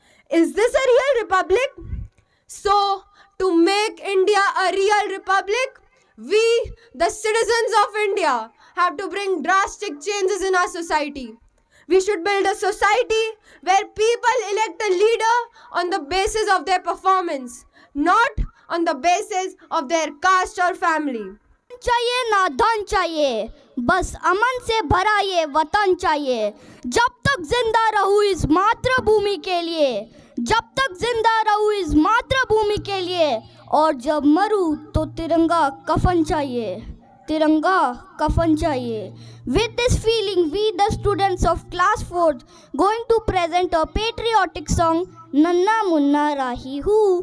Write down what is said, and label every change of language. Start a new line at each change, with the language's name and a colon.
English: Is this a real republic? So, to make India a real republic, we, the citizens of India, have to bring drastic changes in our society. We should build a society where people elect a leader on the basis of their performance, not on the basis of their caste or family.
Hindi: चाहिए ना धन चाहिए, बस अमन से भरा ये वतन चाहिए। जब तक जिंदा रहूं इस मातृभूमि के लिए, जब तक जिंदा रहूं इस मातृभूमि के लिए, और जब मरूं तो तिरंगा कफन चाहिए, तिरंगा कफन चाहिए।
English: With this feeling, we the students of class 4th going to present a patriotic song, Nanna Munna Rahi Hu.